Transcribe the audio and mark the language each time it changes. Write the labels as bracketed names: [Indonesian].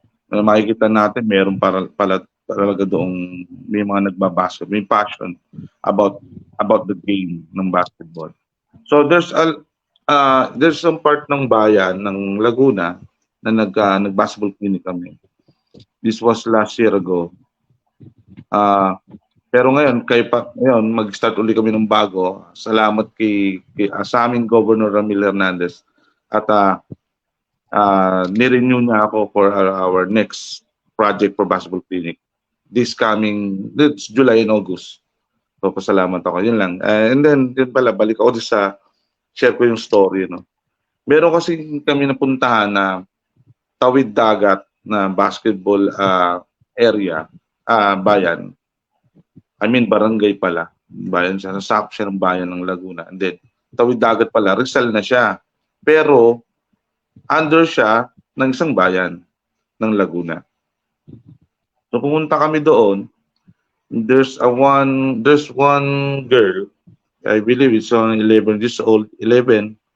[Filipino] Makikita natin meron pala talaga doong may mga nagbabasket, may passion about the game ng basketball. [English] So there's some part [Filipino] ng bayan ng Laguna na nag-basketball clinic kami. [English] This was last year ago. [Filipino] Pero ngayon ngayon mag-start uli kami ng bago. Salamat sa aming [English] Governor Ramil Hernandez [Filipino] at ni-renew niya ako [English] for our next project for basketball clinic this July and August. [Filipino] So pasalamat ako, yun lang. And then yun pala, balik ako sa share ko yung story, no. Meron kasi kami napuntahan na tawid dagat na basketball area, bayan. [English] I mean barangay pala. [Filipino] Bayan siya, nasakop siya ng bayan ng Laguna. And then tawid dagat pala, Rizal na siya. Pero under siya ng isang bayan ng Laguna. So pumunta kami doon. [English] There's one girl, I believe it's on 11 years old, 11.